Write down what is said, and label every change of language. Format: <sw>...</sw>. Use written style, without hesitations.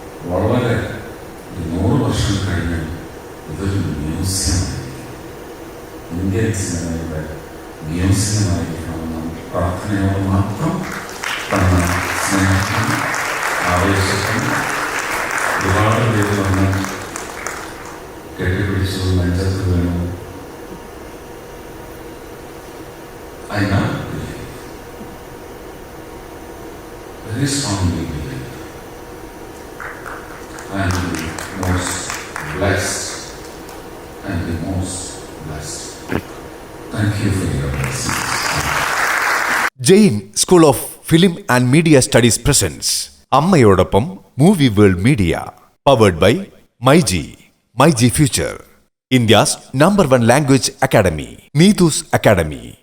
<ml>വളരെ 100 വർഷം കഴിഞ്ഞ് ഇതൊരു മ്യൂസിയമായിരിക്കും, ഇന്ത്യൻ സിനിമയുടെ മ്യൂസിയമായിരിക്കണമെന്ന പ്രാർത്ഥനയോട് മാത്രം തന്ന സ്നേഹം ആവേശത്തിൽ ഒരുപാട് പേര് വന്ന് കെട്ടിപ്പിടിച്ചു, നെഞ്ചത്ത് വീണു.</ml> <en>I now believe, very strongly believe, I am the most blessed and the most blessed. Thank you for your blessings.</en> <ml>Jain school of film and media studies presents അമ്മയോടൊപ്പം movie world media, powered by myG future, India's #1 language academy, Neethu's academy.</ml>